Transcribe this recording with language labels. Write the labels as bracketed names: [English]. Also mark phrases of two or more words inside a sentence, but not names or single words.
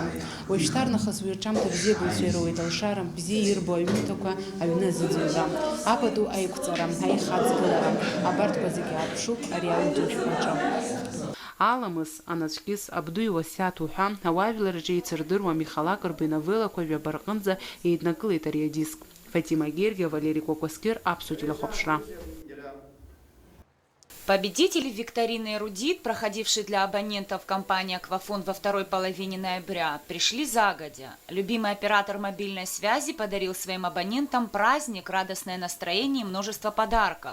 [Abkhazian] Уажәшьҭарнахыс уи рҿиамҭа бзиабаҩцәа ируеит алшара, бзиа ирбо аҩымҭақәа аҩны азыӡырҩра, апату аиқәҵара, аихаҵгылара, абарҭқәа зегьы аарԥшуп ари аудиошәҟәаҿы. Аламыс, анацәкьыс, абду иуасиаҭ уҳәа, ауаажәлараҿы еицырдыруа Миха Лакрба иновелақәа ҩабарҟынӡа еиднакылеит ари адиск. Фатима Гергиа, Валерий Кокоскир, Аԥсуа телехәаԥшра. [Russian] Победители викторины «Эрудит», проходившей для абонентов компании «Аквафон» во второй половине ноября, пришли загодя. Любимый оператор мобильной связи подарил своим абонентам праздник, радостное настроение и множество подарков.